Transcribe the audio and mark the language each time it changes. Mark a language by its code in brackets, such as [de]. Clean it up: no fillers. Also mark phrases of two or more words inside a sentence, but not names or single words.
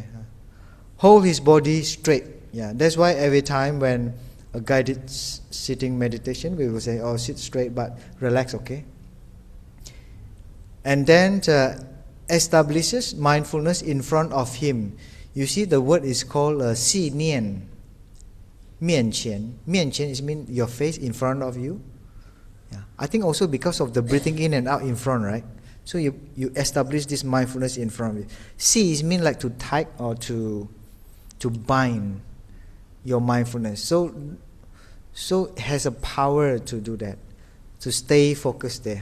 [en] Hold his body straight. Yeah, that's why every time when a guided sitting meditation, we will say, "Oh, sit straight, but relax, okay?" And then establishes mindfulness in front of him. You see, the word is called [zh] "系念." 面前. 面前 [en] is mean your face in front of you. Yeah, I think also because of the breathing in and out in front, right? So you establish this mindfulness in front of you. Si is mean like to tie or to bind your mindfulness. So it has a power to do that, to stay focused there.